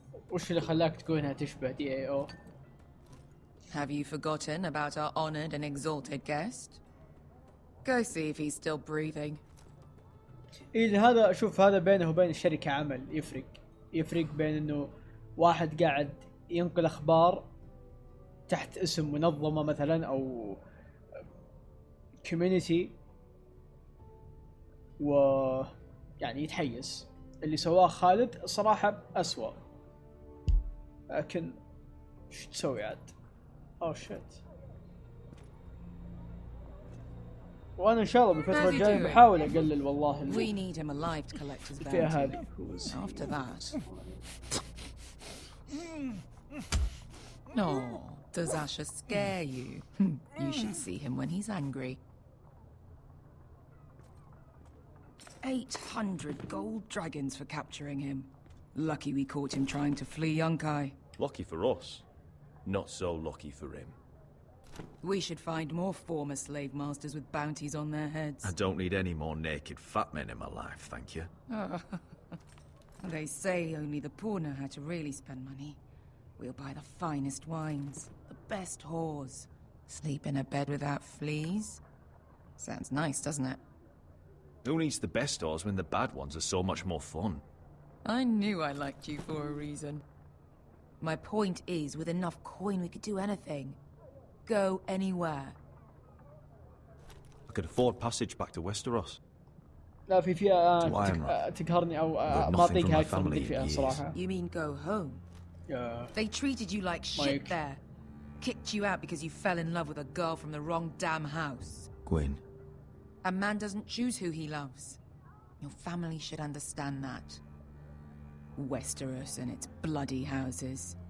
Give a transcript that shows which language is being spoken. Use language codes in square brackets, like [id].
[ar] وش اللي خلاك تقول انها تشبه DAO؟ [en] Have you forgotten about our honored and exalted guest? Go see if he's still breathing. [ar] إيه هذا شوف هذا بينه وبين الشركة عمل يفرق بين انه واحد قاعد ينقل اخبار تحت اسم منظمة مثلا او كوميونيتي و يعني يتحيز. اللي سواه خالد صراحة أسوأ. لكن شو تسوي عاد؟ اوه شيت. وانا ان شاء الله بالفترة الجاية بحاول اقلل والله [en] We need him alive to collect his [ar] الفئة [en] bounty. [ar] هذه. [en] After that. No, does Asher scare you? You should see him when he's angry. 800 gold dragons for capturing him. Lucky we caught him trying to flee Yunkai. Lucky for us. Not so lucky for him. We should find more former slave masters with bounties on their heads. I don't need any more naked fat men in my life, thank you. They say only the poor know how to really spend money. We'll buy the finest wines, the best whores, sleep in a bed without fleas. Sounds nice, doesn't it? Who needs the best stores when the bad ones are so much more fun? I knew I liked you for a reason. My point is, with enough coin we could do anything. Go anywhere. I could afford passage back to Westeros. [ar] لا في فئة تقهرني او ما اعطيها اكثر من الفئة صراحة. [en] You mean go home? Yeah. They treated you like shit there. Kicked you out because you fell in love with a girl from the wrong damn house. Gwyn. A man doesn't choose who he loves. Your family should understand that. Westeros and its bloody houses.